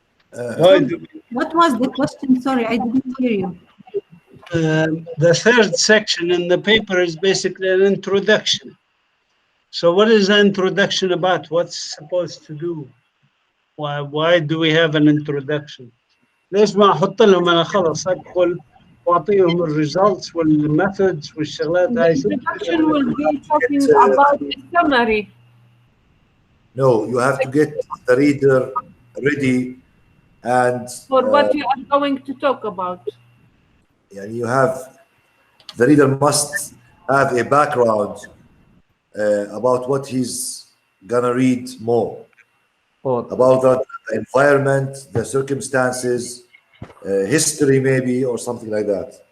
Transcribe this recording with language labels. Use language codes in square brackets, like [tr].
[en] What was the question? Sorry, I didn't hear you. The third section in the paper is basically an introduction. So what is the introduction about? What's supposed to do? why do we have an introduction? [ar] ليش ما احط لهم انا خلص ادخل واعطيهم الريزلتس والميثودز والشغلات [en] The [ar] هاي. [en] introduction will be talking about a summary. No, you have to get the reader ready and For what you are going to talk about. you have the reader must have a background about what he's gonna read more, about the environment, the circumstances, history maybe, or something like that.